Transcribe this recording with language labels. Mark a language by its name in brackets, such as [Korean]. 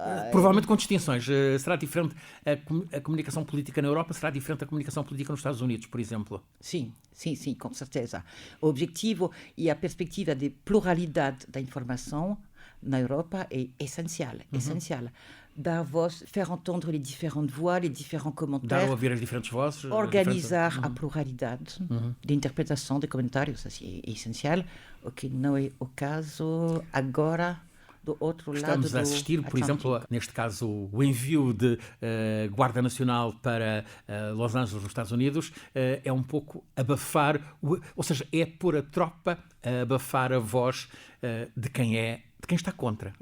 [Portuguese] Provavelmente com distinções. Será diferente a comunicação política na Europa, será diferente da comunicação política nos Estados Unidos, por exemplo? Sim, com certeza. O objetivo e a perspectiva de pluralidade da informação na Europa é essencial. Dar voz, [French] faire entendre les différentes voix, les différents commentaires. [Portuguese] Dar a ouvir as diferentes vozes. Organizar a pluralidade de interpretação de comentários, assim, é essencial, o que não é o caso agora do outro lado do Estamos a assistir, por exemplo, neste caso, o envio de Guarda Nacional para Los Angeles, nos Estados Unidos, é um pouco abafar, ou seja, é pôr a tropa a abafar a voz de quem está contra.